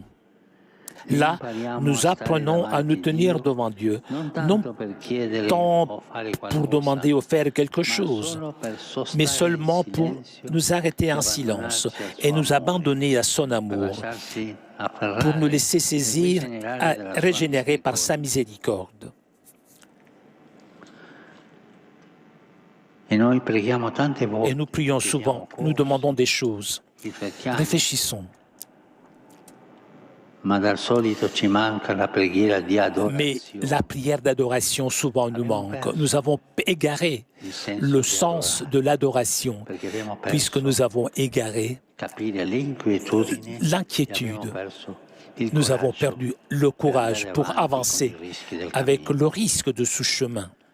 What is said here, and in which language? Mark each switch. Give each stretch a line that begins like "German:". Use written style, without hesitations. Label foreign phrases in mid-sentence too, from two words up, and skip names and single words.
French: Là, nous apprenons à nous tenir devant Dieu, non tant pour demander ou faire quelque chose, mais seulement pour nous arrêter en silence et nous abandonner à son amour, pour nous laisser saisir, régénérer par sa miséricorde. Et nous prions souvent, nous demandons des choses. Réfléchissons.
Italian: Ma dal solito ci manca la preghiera di
French: Mais
Italian: adorazione.
French: la prière d'adoration souvent nous manque. Nous avons égaré le sens de l'adoration, puisque nous avons égaré l'inquiétude. Nous avons perdu le courage pour avancer avec le risque de ce chemin.